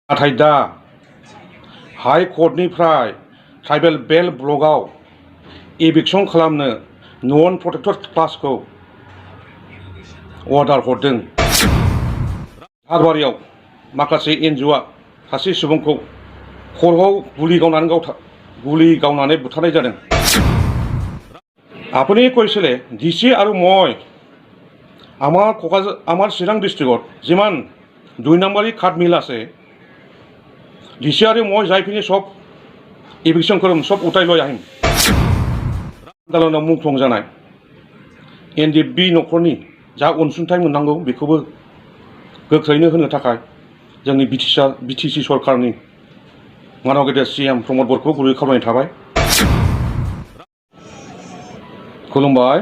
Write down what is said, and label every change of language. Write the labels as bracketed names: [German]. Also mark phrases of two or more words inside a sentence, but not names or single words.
[Bodo] नाथाय दा हाई कर्टनिफ्राय [English] tribal belt [Bodo] ब्लकआव इभिक्सन खालामनो [English] non protected [Bodo] क्लासखौ अर्डार हरदों। हारबारियाव माखासे एनजिअ'आ सासे सुबुंखौ खर'आव गुलि गावनानै बुथारनाय जादों। [Assamese] আপুনি কৈছিলে ডিচি আৰু মই আমাৰ চিৰাং ডিষ্ট্ৰিক্টত যিমান 2 নম্বৰী কাঠ মিল আছে ডিচি আৰু মই যাইপিনি সব ইভিকसन কৰিম, সব উঠাই লৈ আহিম। [Bodo] आन्दालनाव मुंख्लं जानाय एनडिएफबि न'खरनि जा अनसुंथाइ मोननांगौ बेखौबो गोख्रैनो होनो थाखाय जोंनि बिटिसि सरकारनि मानव गेदेर सीएम प्रमद बर'खौ गुरै खावलायनाय थाबाय। खुलुमबाय।